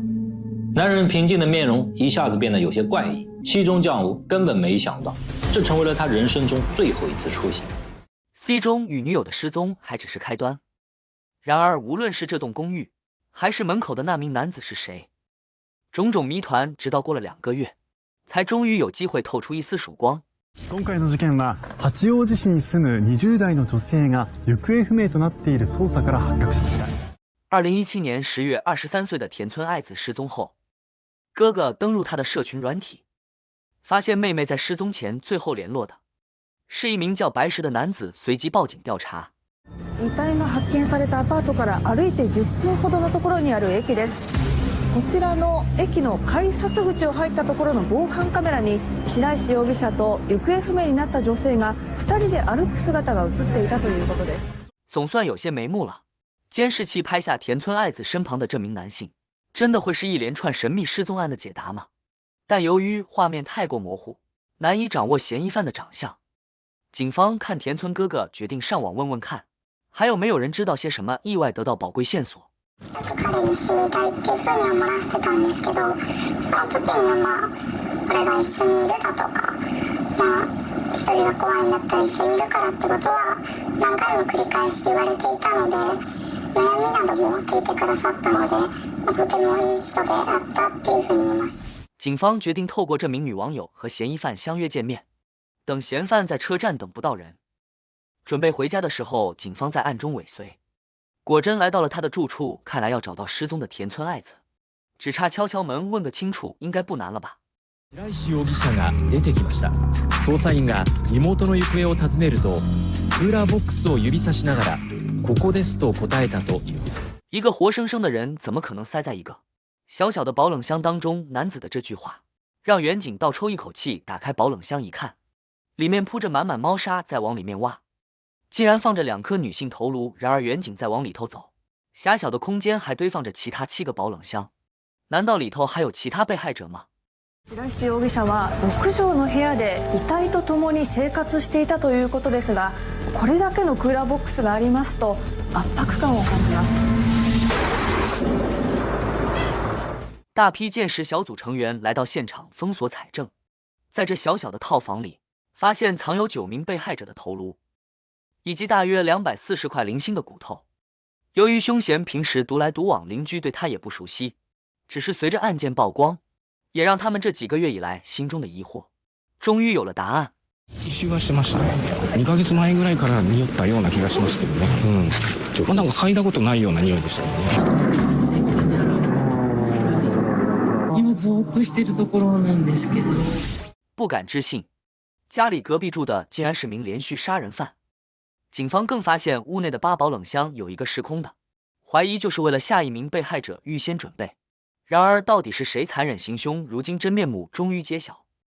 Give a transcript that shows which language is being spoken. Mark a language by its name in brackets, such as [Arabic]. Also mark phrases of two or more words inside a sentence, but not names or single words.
[Chinese] 男人平静的面容一下子变得有些怪异，西中将吾根本没想到，这成为了他人生中最后一次出现。西中与女友的失踪还只是开端，然而无论是这栋公寓，还是门口的那名男子是谁，种种谜团直到过了2个月，才终于有机会透出一丝曙光。 [Japanese] 今回の事件は八王子市に住む20代の女性が行方不明となっている捜査から発覚しました。 [Chinese] 2017 年10月23岁的田村爱子失踪后，哥哥登入他的社群软体，发现妹妹在失踪前最后联络的是一名叫白石的男子，随即报警调查。 [Japanese] 遺体が発見されたアパートから歩いて10分ほどのところにある駅です。こちらの駅の改札口を入ったところの防犯カメラに白石容疑者と行方不明になった女性が2人で歩く姿が映っていたということです。 [Chinese] 总算有些眉目了。监视器拍下田村爱子身旁的这名男性，真的会是一连串神秘失踪案的解答吗？但由于画面太过模糊，难以掌握嫌疑犯的长相。警方看田村哥哥，决定上网问问看，还有没有人知道些什么，意外得到宝贵线索。 [Japanese] 彼に死にたいっていう風には漏らしてたんですけど、その時には俺が一緒にいるだとか、一人が怖いんだったら一緒にいるからってことは何回も繰り返し言われていたので、悩みなども聞いてくださったので、とてもいい人であったっていう風に言います。 [Chinese] 警方决定透过这名女网友和嫌疑犯相约见面。等嫌犯在车站等不到人，准备回家的时候，警方在暗中尾随，果真来到了他的住处。看来要找到失踪的田村爱子，只差敲敲门问个清楚，应该不难了吧？ [Japanese] 白石容疑者が出てきました。捜査員が妹の行方を尋ねると、クーラーボックスを指さしながら、ここですと答えたということです。 [Chinese] 一个活生生的人怎么可能塞在一个小小的保冷箱当中？男子的这句话让远景倒抽一口气，打开保冷箱一看，里面铺着满满猫砂，再往里面挖，竟然放着2颗女性头颅。然而远景再往里头走，狭小的空间还堆放着其他7个保冷箱，难道里头还有其他被害者吗？ [Japanese] 白石容疑者は6畳の部屋で遺体と共に生活していたということですが、これだけのクーラーボックスがありますと圧迫感を感じます。 [Chinese] 大批鉴识小组成员来到现场封锁采证，在这小小的套房里，发现藏有9名被害者的头颅，以及大约240块零星的骨头。由于凶嫌平时独来独往，邻居对他也不熟悉，只是随着案件曝光，也让他们这几个月以来心中的疑惑终于有了答案。 [Japanese] 異臭はしましたね。2ヶ月前ぐらいから匂ったような気がしますけどね。なんか嗅いだことないような匂いでしたよね。今ぞーっとしてるところなんですけど。 [Chinese] 不敢置信，家里隔壁住的竟然是名连续杀人犯。警方更发现屋内的8保冷箱有一个是空的，怀疑就是为了下一名被害者预先准备。然而到底是谁残忍行凶？如今真面目终于揭晓。